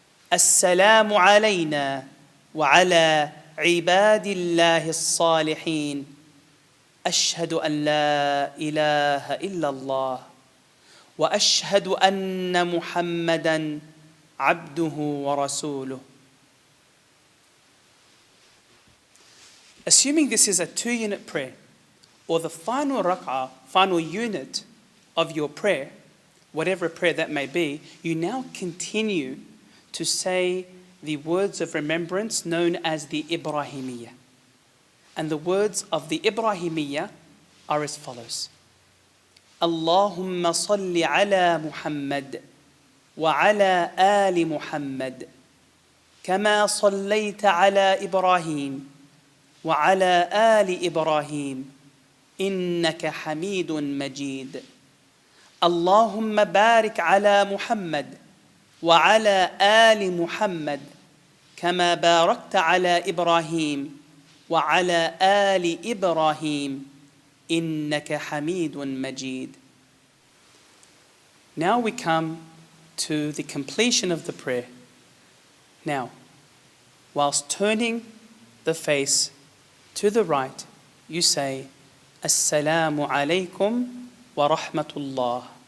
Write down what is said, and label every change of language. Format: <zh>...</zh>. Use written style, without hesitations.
<ar>Assalamu alayna wa ala عباد الله الصالحين أشهد أن لا إله إلا الله وأشهد أن محمدا عبده ورسوله.</ar> <en>Assuming this is a 2-unit prayer, or the final rak'ah, final unit of your prayer, whatever prayer that may be, you now continue to say the words of remembrance known as the Ibrahimiyya. And the words of the Ibrahimiyya are as follows.</en> <ar>Allahumma salli ala Muhammad wa ala ali Muhammad kama sallayta ala Ibrahim wa ala ali Ibrahim innaka hamidun majid. Allahumma barik ala Muhammad wa ala ali Muhammad كما باركت على إبراهيم وعلى آل إبراهيم إنك حميد مجيد.</ar> <en>Now we come to the completion of the prayer. Now, whilst turning the face to the right, you say</en> <ar>Assalamu alaikum wa rahmatullah.</ar>